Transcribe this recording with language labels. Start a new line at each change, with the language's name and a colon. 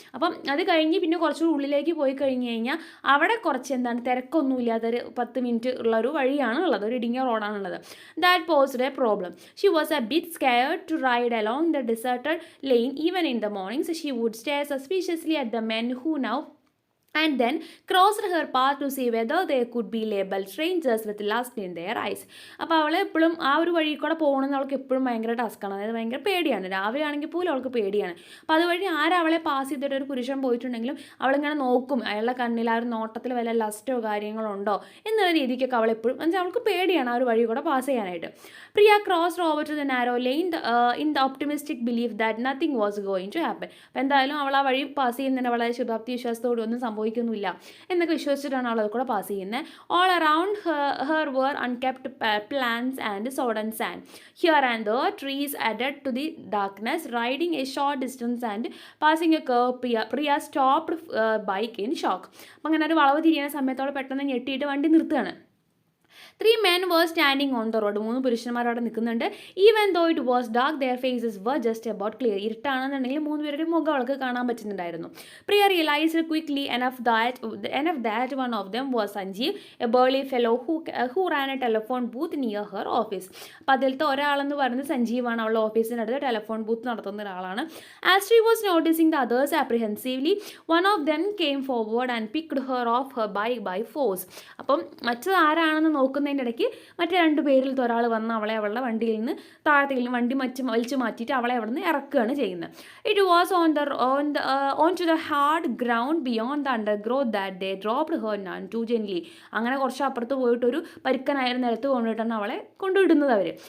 Malayalam: അപ്പം അത് കഴിഞ്ഞ് പിന്നെ കുറച്ച് ഉള്ളിലേക്ക് പോയി കഴിഞ്ഞ് കഴിഞ്ഞാൽ അവിടെ കുറച്ച് തിരക്കൊന്നും ഇല്ലാത്തൊരു 10 മിനിറ്റ് ഉള്ള ഒരു വഴിയാണ് ഉള്ളത്, ഒരു ഇടുങ്ങിയ റോഡാണുള്ളത്.
English: That posed a problem. She was a bit scared to ride along the deserted lane even in the mornings. She would stare suspiciously at the men who now and then crossed her path to see whether they could be labeled strangers with lust in their eyes.
Malayalam: അപ്പോൾ അവൾ എപ്പോഴും ആ ഒരു വഴി കൂടെ പോകണമെന്ന് അവൾക്ക് എപ്പോഴും ഭയങ്കര ടാസ്ക്കാണ്. അതായത് ഭയങ്കര പേടിയാണ്. രാവിലെ ആണെങ്കിൽ പോലും അവൾക്ക് പേടിയാണ്. അപ്പോൾ അതുവഴി അവളെ പാസ് ചെയ്തിട്ട് ഒരു പുരുഷൻ പോയിട്ടുണ്ടെങ്കിലും അവളിങ്ങനെ നോക്കും, അയാളുടെ കണ്ണിൽ ആ ഒരു നോട്ടത്തിൽ വല്ല ലസ്റ്റോ കാര്യങ്ങളോ ഉണ്ടോ എന്നുള്ള രീതിക്കൊക്കെ അവളെപ്പോഴും എന്നുവെച്ചാൽ അവൾക്ക് പേടിയാണ് ആ ഒരു വഴി കൂടെ പാസ് ചെയ്യാനായിട്ട്.
English: Priya crossed over to the narrow lane in the optimistic belief that nothing was going to happen.
Malayalam: അപ്പോൾ എന്തായാലും അവൾ ആ വഴി പാസ് ചെയ്യുന്നതിന് വളരെ ശുഭാപ്തി വിശ്വാസത്തോടെ ഒന്നും സംഭവിക്കുന്നില്ല എന്നൊക്കെ വിശ്വസിച്ചിട്ടാണ് അവൾ കൂടെ പാസ് ചെയ്യുന്നത്.
English: All around her were unkempt plants and sodden sand. Here and there trees added to the darkness. Riding a short distance and passing a curve, Priya stopped bike in shock.
Malayalam: അപ്പം അങ്ങനെ ഒരു വളവ് തിരിയുന്ന സമയത്ത് അവൾ പെട്ടെന്ന് ഞെട്ടിയിട്ട് വണ്ടി നിർത്തുകയാണ്.
English: 3 men were standing on the road.
Malayalam: 3 പുരുഷന്മാർ അവിടെ നിൽക്കുന്നുണ്ട്.
English: Even though it was dark their faces were just about clear.
Malayalam: ഇരുട്ടാണെന്നുണ്ടെങ്കിൽ 3 പേരുടെ മുഖം അവൾക്ക് കാണാൻ പറ്റുന്നുണ്ടായിരുന്നു.
English: Priya realised quickly enough that one of them was Sanjeev, a burly fellow who ran a telephone booth near her office.
Malayalam: അപ്പോൾ അതിലത്തെ ഒരാളെന്ന് പറയുന്നത് സഞ്ജീവാണ്. അവളുടെ ഓഫീസിനടുത്ത് telephone booth നടത്തുന്ന ഒരാളാണ്.
English: As she was noticing the others apprehensively, one of them came forward and picked her off her bike by force.
Malayalam: അപ്പം മറ്റത് ആരാണെന്ന് നോക്കുന്നതിൻ്റെ ഇടയ്ക്ക് മറ്റേ 2 പേരിൽ ഒരാൾ വന്ന് അവളുടെ വണ്ടിയിൽ നിന്ന് താഴത്തേക്ക് വണ്ടി വലിച്ചു മാറ്റിയിട്ട് അവളെ അവിടെ നിന്ന് ഇറക്കുകയാണ് ചെയ്യുന്നത്.
English: It was on to the hard ground beyond the undergrowth that they dropped her none too gently.
Malayalam: അങ്ങനെ കുറച്ച് അപ്പുറത്ത് പോയിട്ടൊരു പരുക്കനായ നിലത്ത് കൊണ്ടുപോയിട്ടാണ് അവളെ കൊണ്ടുവിടുന്നത് അവർ.